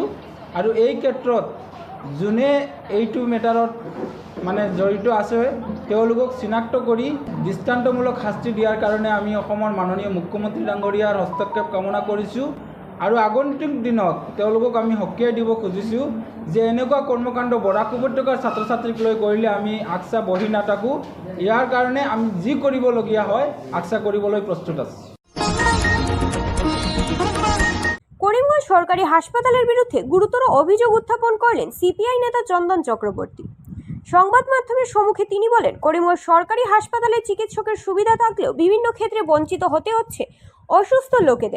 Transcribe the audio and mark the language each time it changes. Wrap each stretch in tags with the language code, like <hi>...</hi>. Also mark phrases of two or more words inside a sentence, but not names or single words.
<as>আৰু এই ক্ষেত্ৰত যোনে এইটো মেটাৰত মানে জড়িত আছে তেওঁলোকক চিনাক্ত কৰি দৃষ্টান্তমূলক শাস্তি দিয়াৰ কাৰণে আমি অসমৰ মাননীয় মুখ্যমন্ত্ৰী ডাঙৰীয়াৰ হস্তক্ষেপ কামনা কৰিছোঁ। আৰু আগন্তুক দিনত তেওঁলোকক আমি সকীয়াই দিব খুজিছোঁ যে এনেকুৱা কৰ্মকাণ্ড বৰাক উপত্যকাৰ ছাত্ৰ ছাত্ৰীক লৈ কৰিলে আমি আকসা বহি নাথাকোঁ। ইয়াৰ কাৰণে আমি যি কৰিবলগীয়া হয় আকসা কৰিবলৈ প্ৰস্তুত আছোঁ।</as> <bn>করিমগঞ্জ সরকারি হাসপাতালের বিরুদ্ধে গুরুতর অভিযোগ উত্থাপন করলেন সিপিআই নেতা চন্দন চক্রবর্তী। সংবাদ মাধ্যমের সম্মুখে তিনি বলেন, করিমগঞ্জ সরকারি হাসপাতালে চিকিৎসকের সুবিধা থাকলেও বিভিন্ন ক্ষেত্রে বঞ্চিত হতে হচ্ছে অসুস্থ লোকেদের।</bn>